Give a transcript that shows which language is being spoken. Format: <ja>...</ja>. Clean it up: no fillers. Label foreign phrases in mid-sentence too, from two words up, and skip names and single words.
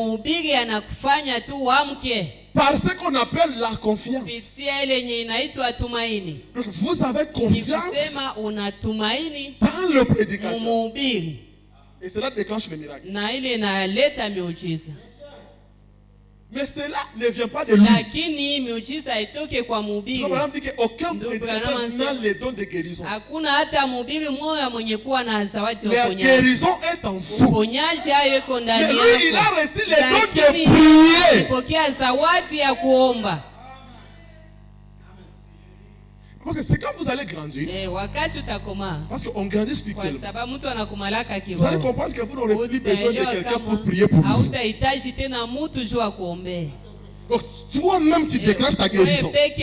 <fr>Par ce qu'on appelle la confiance. Vous avez confiance dans le prédicateur. Et cela déclenche le miracle. Mais cela ne vient pas de lui.</fr> <sw>Lakini miujiza haitoke kwa mhubiri.</sw> <fr>Madame dit qu'aucun prédicateur n'a les dons de guérison.</fr> <sw>Hakuna hata mhubiri mmoja mwenye kuwa na zawadi ya uponyaji.</sw> <fr>La guérison est en vous.</fr> <sw>Uponyaji hayo ndani yako.</sw> <fr>Mais lui, il a reçu les dons de prier.</fr> <sw>Alipokea zawadi ya kuomba.</sw> <fr>Parce que c'est quand vous allez grandir. Parce qu'on grandit spirituellement. Vous allez comprendre que vous n'aurez plus besoin de quelqu'un pour prier pour vous. Donc toi-même tu déclenches ta guérison.</fr>